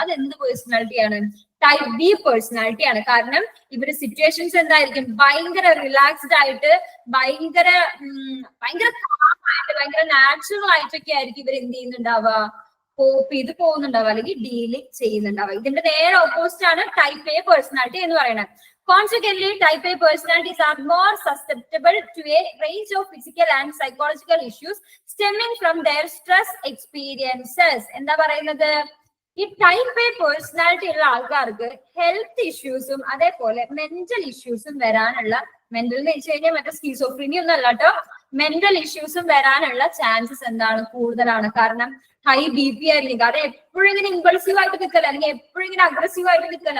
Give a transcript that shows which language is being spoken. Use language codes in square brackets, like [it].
[ml] അത് എന്ത് പേഴ്സണാലിറ്റിയാണ്? Type B പേഴ്സണാലിറ്റിയാണ്. കാരണം ഇവര് സിറ്റുവേഷൻസ് എന്തായിരിക്കും, ഭയങ്കര റിലാക്സ്ഡ് ആയിട്ട് ഭയങ്കര ഭയങ്കര നാച്ചുറൽ ആയിട്ടൊക്കെ ആയിരിക്കും ഇവർ എന്ത് ചെയ്യുന്നുണ്ടാവുക, കോപ്പ് ചെയ്ത് പോകുന്നുണ്ടാവുക അല്ലെങ്കിൽ ഡീല് ചെയ്യുന്നുണ്ടാവുക. ഇതിന്റെ നേരെ ഓപ്പോസിറ്റ് ആണ് ടൈപ്പ് എ പേഴ്സണാലിറ്റി എന്ന് പറയുന്നത്. [en] Consequently, type A personalities are more susceptible to a range of physical and psychological issues stemming from their stress experiences. [ml] എന്താ പറയുന്നത്, ഈ ടൈപ്പ് എ പേഴ്സണാലിറ്റി ഉള്ള ആൾക്കാർക്ക് ഹെൽത്ത് ഇഷ്യൂസും അതേപോലെ മെന്റൽ ഇഷ്യൂസും വരാനുള്ള, മെന്റൽ എന്ന് വെച്ച് കഴിഞ്ഞാൽ മറ്റേ സ്കീസോഫ്രീനിയ ഒന്നും അല്ല കേട്ടോ, മെന്റൽ ഇഷ്യൂസും വരാനുള്ള ചാൻസസ് എന്താണ്, കൂടുതലാണ്. കാരണം ഹൈ ബി പി ആയിരിക്കും. കാരണം എപ്പോഴും ഇങ്ങനെ ഇമ്പൾസീവ് ആയിട്ട് നിൽക്കല അല്ലെങ്കിൽ എപ്പോഴും ഇങ്ങനെ അഗ്രസീവ് ആയിട്ട് നിൽക്കല.